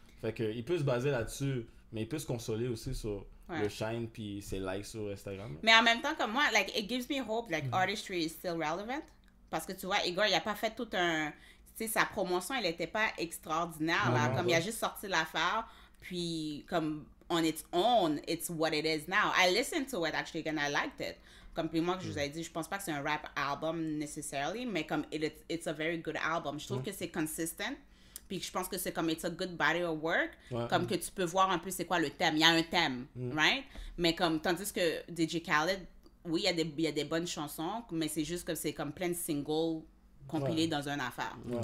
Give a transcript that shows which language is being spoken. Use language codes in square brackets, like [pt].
[fr] Fait que il peut se baser là-dessus, mais il peut se consoler aussi sur le shine puis ses likes sur Instagram. Mais en même temps, comme moi, [en] like, it gives me hope, like, artistry is still relevant. [fr] Parce que tu vois, Igor, il a pas fait tout un... Tu sais, sa promotion, elle était pas extraordinaire, là. Comme il a juste sorti l'affaire, puis comme [en] on its own, it's what it is now. I listened to it, actually, and I liked it. [fr] Comme puis moi, que je vous ai dit, je pense pas que c'est un rap album necessarily, mais comme [en] it's a very good album. [fr] Je trouve que c'est consistent, puis je pense que c'est comme [en] it's a good body of work, [fr] comme que tu peux voir un peu c'est quoi le thème. Il y a un thème, right? Mais comme, tandis que DJ Khaled, oui, il y a des bonnes chansons, mais c'est juste que c'est comme plein de singles compilés dans une affaire.